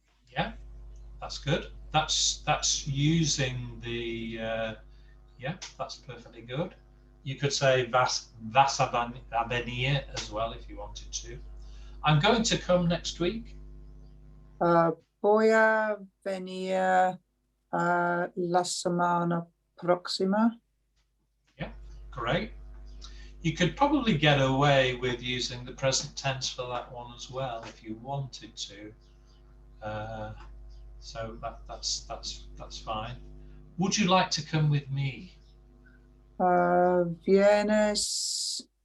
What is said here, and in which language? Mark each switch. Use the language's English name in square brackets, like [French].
[English] Yeah, that's good. That's using the yeah, that's perfectly good. You could say [Spanish] vas a venir [English] as well if you wanted to. I'm going to come next week. [Spanish] Voy a venir la semana próxima. [English] Yeah, great. You could probably get away with using the present tense for that one as well if you wanted to. So that's fine. Would you like to come with me? [Spanish] Vienes.